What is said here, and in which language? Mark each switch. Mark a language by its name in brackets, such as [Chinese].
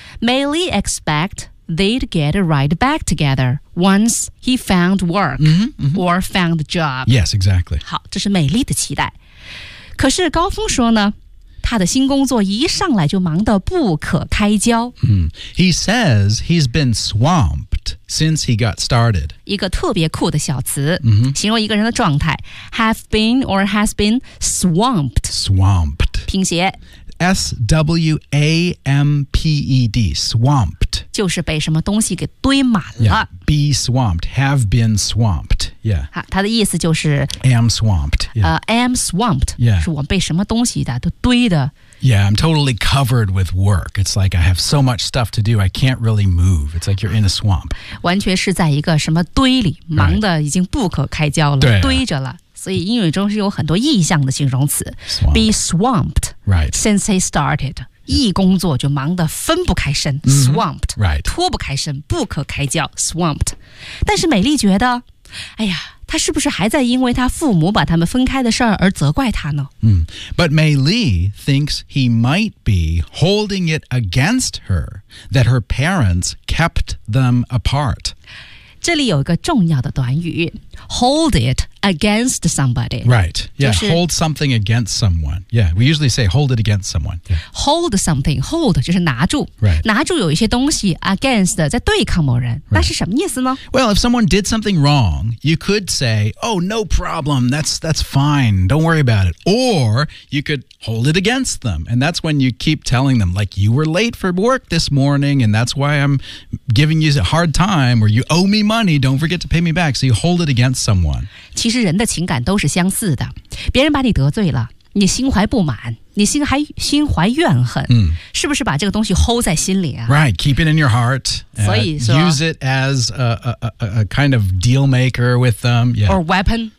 [English] Mei Li expect they'd get right back together once he found work mm-hmm, mm-hmm. or found a job. Yes, exactly. [Chinese] 好，这是美丽的期待。可是高峰说呢，他的新工作一上来就忙得不可开交。 [English] Mm. He says he's been swamped since he got started. [Chinese] 一个特别酷的小词、 [English] mm-hmm. [Chinese] 形容一个人的状态。 [English] Have been or has been swamped. Swamped. [Chinese] 拼写。 [English] S-W-A-M-P-E-D, swamped. [Chinese] 就是被什么东西给堆满了。 [English] Yeah, be swamped, have been swamped. Yeah. [Chinese] 他的意思就是 [English] am swamped. Yeah. Am swamped. Yeah. [Chinese] 是我被什么东西的都堆的。 [English] Yeah, I'm totally covered with work. It's like I have so much stuff to do, I can't really move. It's like you're in a swamp. [Chinese] 完全是在一个什么堆里，忙得已经不可开交了、 [English] right. [Chinese] 堆着了。所以英语中是有很多意象的形容词 [English] swamped. Be swamped、 right. since he started、yeah. [Chinese] 一工作就忙得分不开身、 [English] mm-hmm. Swamped、 right. [Chinese] 脱不开身不可开交 Swamped 但是美丽觉得哎呀他是不是还在因为他父母把他们分开的事而责怪他呢、 [English] mm. But Mei Li thinks he might be holding it against her that her parents kept them apart [Chinese] 这里有一个重要的短语 [English] hold it against somebody. Right. Yeah.、就是、hold something against someone. Yeah. We usually say hold it against someone.、Yeah. Hold something. [Chinese] Hold 就是拿住。 [English] Right. [Chinese] 拿住有一些东西 against 在对抗某人。 [English] Right. [Chinese] 那是什么意思呢 [English] Well, if someone did something wrong, you could say, oh, no problem. That's fine. Don't worry about it. Or you could hold it against them. And that's when you keep telling them, like, you were late for work this morning, and that's why I'm giving you a hard time, or you owe me money. Don't forget to pay me back. So you hold it against someone. [Chinese] 其实人的情感都是相似的，别人把你得罪了，你心怀不满，你心怀怨恨、 [English] mm. [Chinese] 是不是把这个东西 hold 在心里啊 [English] Right, keep it in your heart [Chinese] 所以说 [English] use it as a kind of deal maker with them、yeah. Or weapon